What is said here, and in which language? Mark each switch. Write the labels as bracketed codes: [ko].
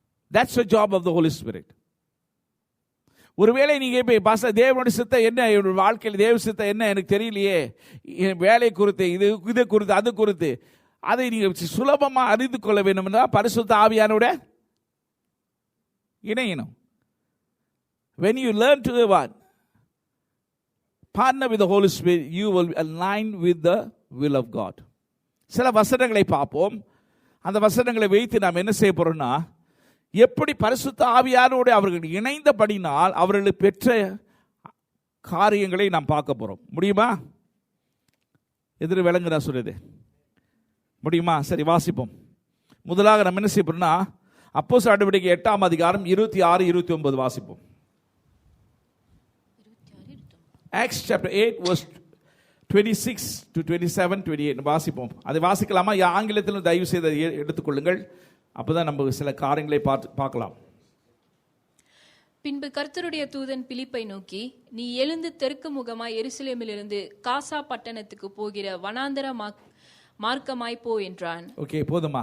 [en] That's the job of the holy spirit. [ta] ஒருவேளை நீங்கள் இப்போ பாச தேவனுடைய சித்தம் என்ன, என்னோட வாழ்க்கையில் தேவ சித்தம் என்ன எனக்கு தெரியலையே, என் வேலை குறித்து, இது குறித்து, அது குறித்து, அதை நீங்கள் சுலபமாக அறிந்து கொள்ள வேண்டும் என்றால் பரிசுத்த ஆவியானோட இணையணும். [en] when you learn to what partner with the Holy Spirit, you will align with the will of God. [ta] சில வசனங்களை பார்ப்போம். அந்த வசனங்களை வைத்து நாம் என்ன செய்ய போறோம்னா, எப்படி பரிசுத்த ஆவியானோடு அவர்கள் இணைந்தபடினால் அவர்களுக்கு பெற்ற காரியங்களை நாம் பார்க்க போறோம். முடியுமா? எதிர விளங்குதா சொல்றது? முடியுமா? சரி, வாசிப்போம். முதலாக நம்ம என்ன செய்ய போறோம்னா, அப்போஸ்தலர் நடவடிக்கை 8ஆம் அதிகாரம் 26, 29 வாசிப்போம். [en] Acts chapter 8 verse 26 to 27, 28 [ta] வாசிப்போம். அதை வாசிக்கலாமா? ஆங்கிலத்திலும் தயவு செய்து எடுத்துக்கொள்ளுங்கள். அப்பதான் நம்ம சில காரியங்களை பார்க்கலாம். பின்பு கர்த்தருடைய தூதன் பிலிப்பை நோக்கி, நீ எழுந்து தெற்கு முகமாய் எருசலேமிலிருந்து காசா பட்டணத்துக்கு போகிற வனாந்தர மார்க்கமாய் போ என்றான். ஓகே, போதுமா?